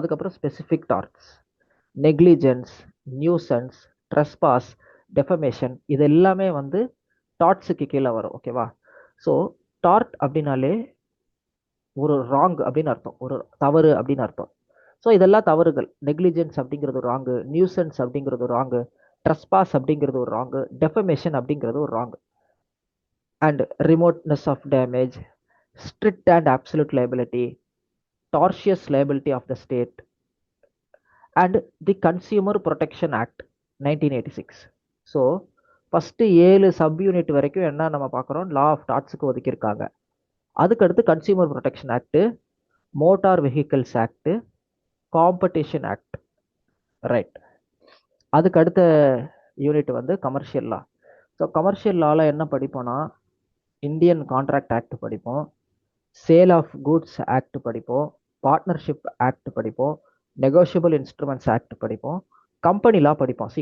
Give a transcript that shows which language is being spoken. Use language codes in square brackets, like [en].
[ta] அதுக்கப்புறம் specific டார்ட்ஸ், negligence, nuisance, trespass, defamation, இது எல்லாமே வந்து டார்ட்ஸுக்கு கீழே வரும். ஓகேவா. ஸோ டார்ட் அப்படின்னாலே ஒரு ராங் அப்படின்னு அர்த்தம், ஒரு தவறு அப்படின்னு அர்த்தம். ஸோ இதெல்லாம் தவறுகள். நெக்லிஜென்ஸ் அப்படிங்கிறது ஒரு ராங்கு, நியூசன்ஸ் அப்படிங்கிறது ஒரு ராங்கு, ட்ரெஸ்பாஸ் அப்படிங்கிறது ஒரு ராங்கு, டெஃபமேஷன் அப்படிங்கிறது ஒரு wrong. [en] And remoteness of damage, strict and absolute liability, tortious liability of the state, and the Consumer Protection Act 1986. [ta] So first 7 sub unit வரைக்கும் என்ன நம்ம பார்க்குறோம், லா ஆஃப் டாட்ஸுக்கு ஒதுக்கியிருக்காங்க. அதுக்கடுத்து consumer protection act, motor vehicles act, competition act. Right. அதுக்கு அடுத்த unit வந்து commercial லா. So commercial லாவில் என்ன படிப்போம்னா, Indian contract act படிப்போம், சேல் ஆஃப் குட்ஸ் ஆக்ட் படிப்போம், பார்ட்னர்ஷிப் ஆக்ட் படிப்போம், நெகோஷியபிள் இன்ஸ்ட்ருமெண்ட்ஸ் ஆக்ட் படிப்போம், கம்பெனி லா படிப்போம்.